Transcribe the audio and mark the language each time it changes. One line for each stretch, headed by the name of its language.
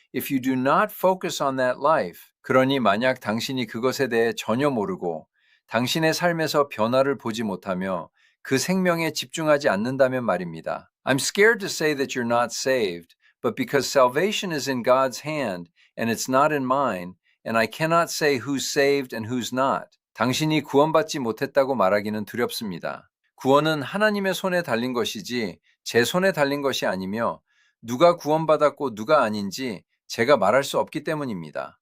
English: if you do not focus on that life,
Korean: 그러니 만약 당신이 그것에 대해 전혀 모르고 당신의 삶에서 변화를 보지 못하며 그 생명에 집중하지 않는다면 말입니다.
English: I'm scared to say that you're not saved, but because salvation is in God's hand and it's not in mine, and I cannot say who's saved and who's not.
Korean: 당신이 구원받지 못했다고 말하기는 두렵습니다. 구원은 하나님의 손에 달린 것이지 제 손에 달린 것이 아니며 누가 구원받았고 누가 아닌지 제가 말할 수 없기 때문입니다.